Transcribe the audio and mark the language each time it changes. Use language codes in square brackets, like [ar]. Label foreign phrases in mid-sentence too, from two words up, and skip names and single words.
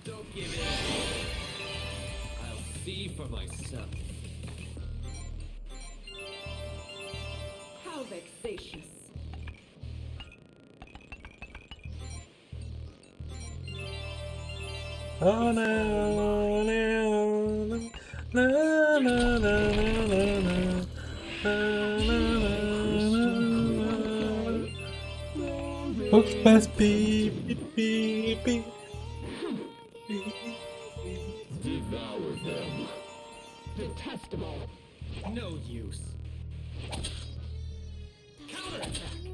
[en] Give it. I'll see for myself. How vexatious. Ah, na, na, na, na, na, [fr] faut que je fasse pipi, pipi. [en] Devour them. Detestable. No use. Counterattack.